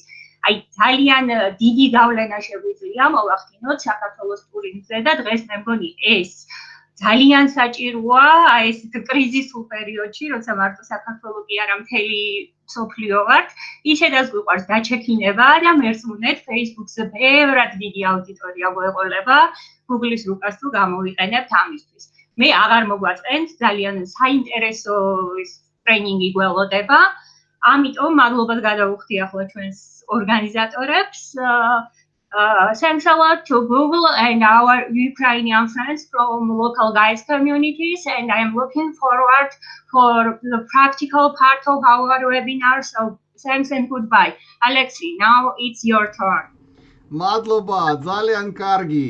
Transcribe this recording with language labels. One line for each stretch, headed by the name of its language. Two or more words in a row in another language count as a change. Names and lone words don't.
Georgian: აი ძალიან დიდი გავლენა შეგვიძლია მოვახდინოთ საქართველოს ტურიზმზე და დღეს მე მგონი ეს ძალიან საჭიროა აი ეს კრიზისულ პერიოდში, როცა მარტო საქართველო კი არა მთელი მსოფლიო ვართ, ისედაც გვიყვარს დაჩექინება და მერწმუნეთ Facebook-ზე ბევრად დიდი აუდიტორია გვეყოლება Google-ის რუკას თუ გამოვიყენებთ ამისთვის. მე აღარ მოგვაწყენთ, ძალიან საინტერესო ტრეინინგი გველოდება, ამიტომ მადლობას გადავუხდი ახლა ჩვენს ორგანიზატორებს.
English: Thanks a lot to Google and our Ukrainian friends from local guides communities, and I am looking forward for the practical part of our webinar. So thanks and goodbye. Alexei, now it's your turn.
Georgian: მადლობა, ძალიან კარგი.